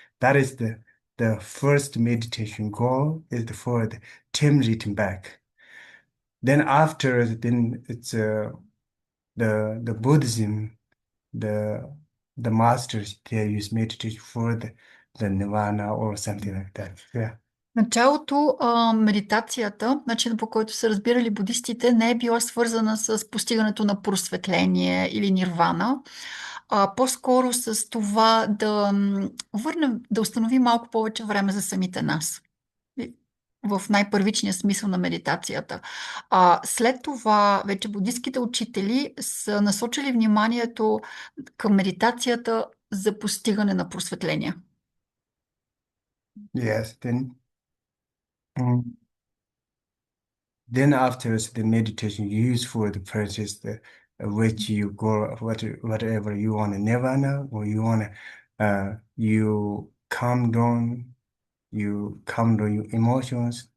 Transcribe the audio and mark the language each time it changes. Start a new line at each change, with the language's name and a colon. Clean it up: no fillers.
English: That is the first meditation goal is for the Tim reaching back. Then after, then it's the Buddhism, the the masters they use meditation for the nirvana or something like that. Yeah.
Bulgarian: Началото, медитацията, начинът по който са разбирали будистите, не е била свързана с постигането на просветление или нирвана, а по-скоро с това върнем, да установим малко повече време за самите нас. В най-първичния смисъл на медитацията. След това вече будистските учители са насочили вниманието към медитацията за постигане на просветление.
English: Yes. Mm, then afterwards, the meditation you use for the practice, which you go whatever you want to nirvana or you want to you calm down your emotions.